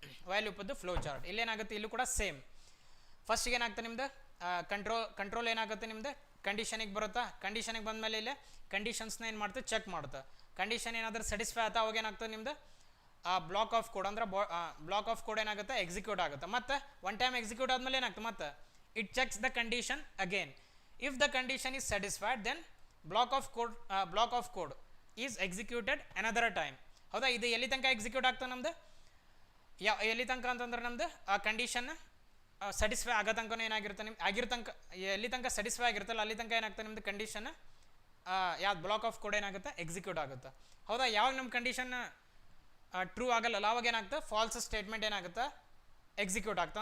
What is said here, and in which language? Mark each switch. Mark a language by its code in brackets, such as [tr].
[kn] While ಲೂಪದ್ದು flow chart ಇಲ್ಲೇನಾಗುತ್ತೆ ಇಲ್ಲೂ ಕೂಡ same. ಫಸ್ಟಿಗೆ ಏನಾಗುತ್ತೆ ನಿಮ್ದು ಕಂಟ್ರೋಲ್ ಏನಾಗುತ್ತೆ ನಿಮ್ದು ಕಂಡೀಷನಿಗೆ ಬರುತ್ತಾ. ಕಂಡೀಷನಿಗೆ ಬಂದಮೇಲೆ ಇಲ್ಲೇ ಕಂಡೀಷನ್ಸ್ನ ಏನು ಮಾಡ್ತೀವಿ ಚೆಕ್ ಮಾಡುತ್ತೆ. ಕಂಡೀಷನ್ ಏನಾದರೂ ಸ್ಯಾಟಿಸ್ಫೈ ಆಯ್ತಾ ಅವಾಗ ಏನಾಗ್ತದೆ ನಿಮ್ದು ಆ ಬ್ಲಾಕ್ ಆಫ್ ಕೋಡ್ ಅಂದ್ರೆ ಬ್ಲಾಕ್ ಆಫ್ ಕೋಡ್ ಏನಾಗುತ್ತೆ ಎಕ್ಸಿಕ್ಯೂಟ್ ಆಗುತ್ತೆ. [en] ಮತ್ತು one time execute [kn] ಆದಮೇಲೆ ಏನಾಗ್ತದೆ ಮತ್ತೆ [en] it checks the condition again. If the condition is satisfied then block of code is executed another time, ಹೌದಾ. [kn] ಇದು ಎಲ್ಲಿ ತನಕ ಎಕ್ಸಿಕ್ಯೂಟ್ ಆಗ್ತದೆ ನಮ್ದು ಎಲ್ಲಿ ತನಕ ಅಂತಂದ್ರೆ ನಮ್ದು ಆ ಕಂಡೀಷನ್ ಸ್ಯಾಟಿಸ್ಫೈ ಆಗೋ ತನಕ ಏನಾಗಿರುತ್ತೆ ಎಲ್ಲಿ ತನಕ ಸ್ಯಾಟಿಸ್ಫೈ ಆಗಿರುತ್ತಲ್ಲ ಅಲ್ಲಿ ತನಕ ಏನಾಗ್ತದೆ ನಿಮ್ದು ಕಂಡೀಷನ್ ಯಾವ್ದು ಬ್ಲಾಕ್ ಆಫ್ ಕೋಡ್ ಏನಾಗುತ್ತೆ ಎಕ್ಸಿಕ್ಯೂಟ್ ಆಗುತ್ತೆ, ಹೌದಾ. ಯಾವಾಗ ನಮ್ಮ ಕಂಡೀಷನ್ ಟ್ರೂ ಆಗಲ್ಲ ಅವಾಗ ಏನಾಗುತ್ತೆ ಫಾಲ್ಸ್ ಸ್ಟೇಟ್ಮೆಂಟ್ ಏನಾಗುತ್ತೆ ಎಕ್ಸಿಕ್ಯೂಟ್ ಆಗ್ತದೆ.